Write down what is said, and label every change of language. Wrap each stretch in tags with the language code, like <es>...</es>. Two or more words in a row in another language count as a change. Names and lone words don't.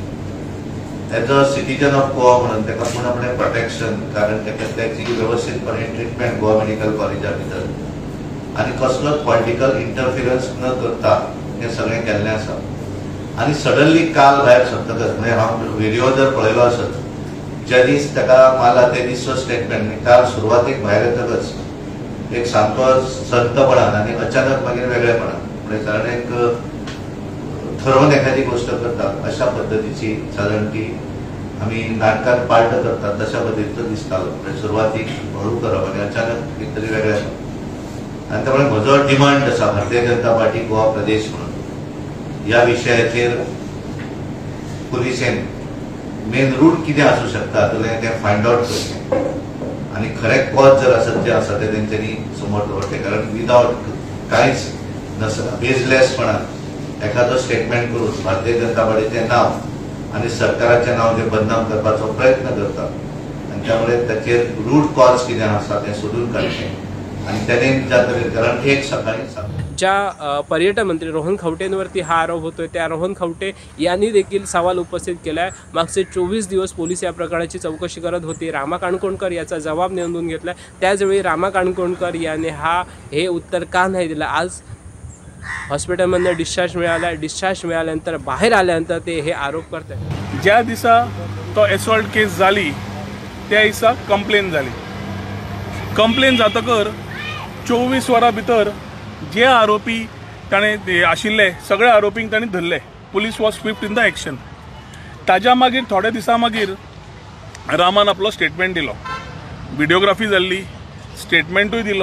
<en>As a citizen of Goa</en> <kok>म्हणून ताका पूर्णपणे प्रोटेक्शन, कारण त्याची व्यवस्थितपणे ट्रिटमेंट गोवा मेडिकल कॉलेजा भितर आणि कसलोच</kok> <en>political interference</en> <kok>न करता हे सगळें केल्लें आसा. आणि सडनली काल भायर सरतकच म्हणजे हांव व्हिडिओ जर पळयलो आसत ज्या दीस ताका मारला ते दिसचो स्टेटमेंट काल सुरवातेक भायर येतकच एक सामको संतपणान आणि अचानक मागीर वेगळेपणान म्हणजे साधारण एक ठरवून एखादी गोष्ट करतात अशा पद्धतीची साधारण ती आम्ही नाटकात पार्ट करतात तशा पद्धतीचं दिसतालो. म्हणजे सुरवातीक हळू करप आणि अचानक कितें वेगळें आणि त्यामुळे म्हजो डिमांड आसा भारतीय जनता पार्टी गोवा प्रदेश म्हणून ह्या विशयाचेर पुलिसेन</kok> <en>main root</en> <kok>कितें आसूं शकता हातूंतलें तें</kok> <en>find out</en> <kok>करचें आणि खरें कॉज जर आसत जे आसा ते तेंच्यांनी समोर दवरचें, कारण विदाउट कांयच नसना बेजलेसपणान एखादो स्टेटमेंट करून भारतीय जनता पार्टीचें नांव आणि सरकाराचें नांव जे बदनाम करपाचो प्रयत्न करता आणि त्यामुळे ताचेर</kok> <en>root cause</en> <kok>कितें आसा तें सोदून काडचें आणि तेणें ज्या तरेन कारण एक सकाळी</kok> <mr>ज्या पर्यटन मंत्री रोहन खवटेंवरती हा आरोप होतोय त्या रोहन खवटे यांनी देखील सवाल उपस्थित केला आहे. मागचे 24 दिवस पोलीस या प्रकरणाची चौकशी करत होती. रामा काणकोणकर याचा जबाब नोंदवून घेतला. त्याचवेळी रामा काणकोणकर याने हे उत्तर का नाही दिलं. आज हॉस्पिटलमधनं डिस्चार्ज मिळाल्यानंतर बाहेर आल्यानंतर ते हे आरोप करतात.</mr> <kok>ज्या दिसा तो एसॉल्ट केस जाली त्या दिसा कंप्लेन जाली. कंप्लेन जातकर 24 वरां भितर जे आरोपी ताणें आशिल्ले सगळे आरोपींक ताणें धरले.</kok> <en>Police was swift in the action.</en> <kok>ताज्या मागीर थोड्या दिसा मागीर रामान आपलो स्टेटमेंट दिलो, व्हिडिओग्राफी जाल्ली, स्टेटमेंटूय दिलो.</kok>